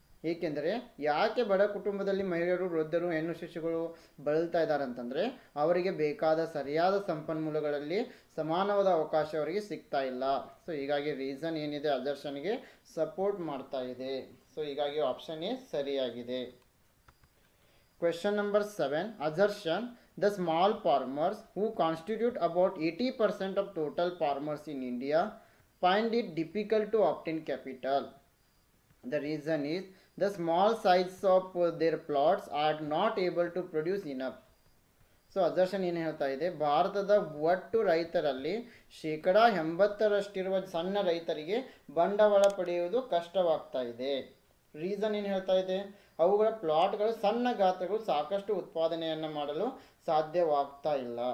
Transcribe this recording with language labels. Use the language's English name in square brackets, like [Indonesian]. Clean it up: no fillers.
[Kannada] ಏಕೆಂದರೆ ಯಾಕೆ ಬಡ ಕುಟುಂಬದಲ್ಲಿ ಮಹಿಳೆಯರು, ವೃದ್ಧರು, ಹೆಣ್ಣು ಶಿಶುಗಳು ಬಳಲ್ತಾ ಇದ್ದಾರೆ ಅಂತಂದರೆ ಅವರಿಗೆ ಬೇಕಾದ ಸರಿಯಾದ ಸಂಪನ್ಮೂಲಗಳಲ್ಲಿ ಸಮಾನವಾದ ಅವಕಾಶ ಅವರಿಗೆ ಸಿಗ್ತಾ ಇಲ್ಲ. ಸೊ ಹೀಗಾಗಿ ರೀಸನ್ ಏನಿದೆ ಅಜರ್ಷನ್ಗೆ ಸಪೋರ್ಟ್ ಮಾಡ್ತಾ ಇದೆ. ಸೊ ಹೀಗಾಗಿ ಆಪ್ಷನ್ ಎ ಸರಿಯಾಗಿದೆ. [English] Question number 7. Assertion: the small farmers who constitute about 80% of total farmers in India find it difficult to obtain capital. The reason is the small size of their plots are not able to produce enough. [Kannada] So assertion ಏನು ಹೇಳ್ತಾ ಇದೆ, ಭಾರತದ ಒಟ್ಟು ರೈತರಲ್ಲಿ 80% ಸಣ್ಣ ರೈತರಿಗೆ ಬಂಡವಾಳ ಪಡೆಯುವುದು ಕಷ್ಟವಾಗ್ತಾ ಇದೆ. ರೀಸನ್ ಏನು ಹೇಳ್ತಾ ಇದೆ, ಅವುಗಳ ಪ್ಲಾಟ್ಗಳು ಸಣ್ಣ ಗಾತ್ರಗಳು ಸಾಕಷ್ಟು ಉತ್ಪಾದನೆಯನ್ನು ಮಾಡಲು ಸಾಧ್ಯವಾಗ್ತಾ ಇಲ್ಲ.